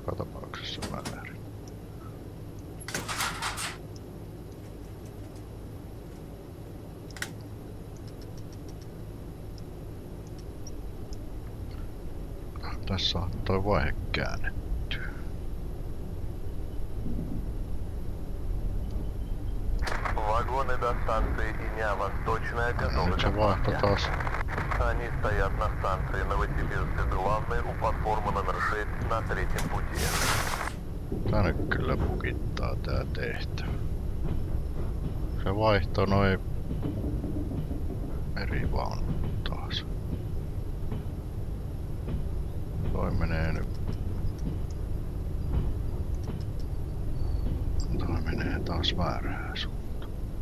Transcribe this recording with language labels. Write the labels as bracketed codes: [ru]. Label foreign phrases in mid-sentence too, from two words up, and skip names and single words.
[fi] tapauksessa väärin. Tässä on toi vaihe käännetty. [ru] Вагоны до станции Иня Восточная готовы [fi] Nyt [ru] к [fi] se vaihto [ru] отправке. [fi] taas. [ru] Они стоят на станции Новосибирск главной у платформы номер 6 на третьем пути. [fi] Tää nyt kyllä pukittaa tää tehtävä. Se vaihtoi noin eri vaunut taas. Toi menee nyt. Toi menee taas väärään suuntaan.